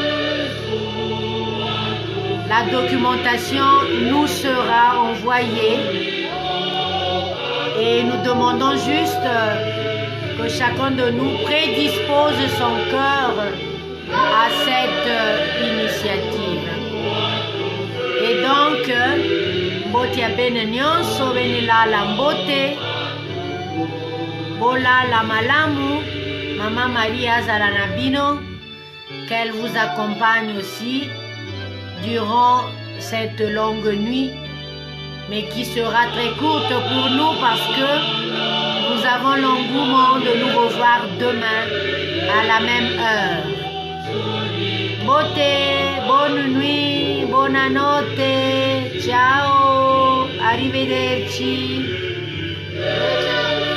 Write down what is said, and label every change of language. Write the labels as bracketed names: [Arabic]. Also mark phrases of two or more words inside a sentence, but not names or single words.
[French] La documentation nous sera envoyée et nous demandons juste que chacun de nous prédispose son cœur à cette initiative. Et donc, Mbotia Benignon, Sovenila Lambote, Bola Lamalamu, Maman Maria Zalanabino, qu'elle vous accompagne aussi durant cette longue nuit, mais qui sera très courte pour nous parce que nous avons l'engouement de nous revoir demain à la même heure. Bote, bonne nuit, [Italian] buonanotte, ciao, arrivederci.